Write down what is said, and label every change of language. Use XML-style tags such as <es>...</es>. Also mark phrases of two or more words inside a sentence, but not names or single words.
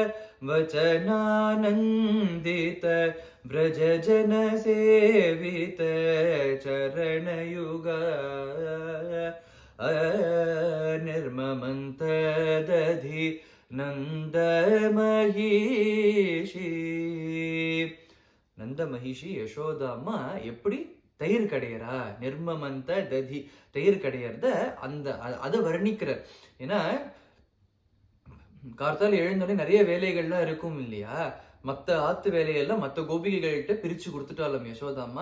<sa>वचनानन्दित व्रज जन सेवित चरण युग निर्ममन्त दधि नंद महिषी.</sa> <ta>நந்த மகிஷி யசோதா அம்மா எப்படி தயிர் கடையறா,</ta> <sa>निर्ममन्त दधि</sa> <ta>தயிர் கடையறத அதை வர்ணிக்கிறார். ஏன்னா கார்த்தால எழுந்தோடனே நிறைய வேலைகள்லாம் இருக்கும் இல்லையா, மற்ற ஆத்து வேலையெல்லாம் மற்ற கோபிகைகள்கிட்ட பிரிச்சு கொடுத்துட்டாலும் யசோதா அம்மா.</ta>